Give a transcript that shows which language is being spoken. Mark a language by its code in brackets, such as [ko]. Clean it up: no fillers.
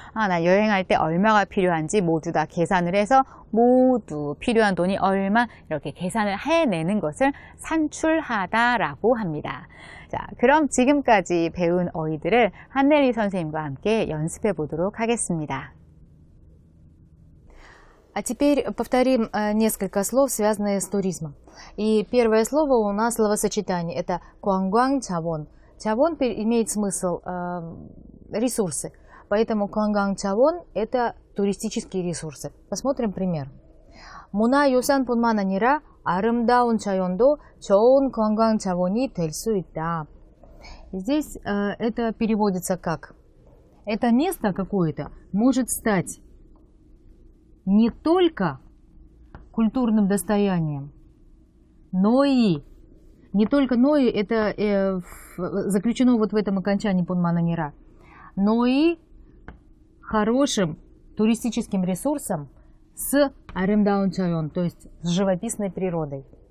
[ko] 나 여행할 때 얼마가 필요한지 모두 다 계산을 해서 모두 필요한 돈이 얼마 이렇게 계산을 해내는 것을 산출하다라고 합니다. 자, 그럼 지금까지 배운 어휘들을 한네리 선생님과 함께 연습해 보도록 하겠습니다. [ru] А теперь повторим несколько слов, связанные с туризмом. И первое слово у нас словосочетание. Это куангуан чавон. Чавон имеет смысл ресурсы. Поэтому куангуан чавон – это туристические ресурсы. Посмотрим пример. [ko] Муна юсан пунман 아니라 아름다운 자연도 좋은 관광 자원이 될 수 있다. [ru] Здесь это переводится как: это место какое-то может стать не только культурным достоянием, но и это заключено вот в этом окончании пунмананира, но и хорошим туристическим ресурсом с [ko] 아름다운 자연, [ru] то есть с живописной природой.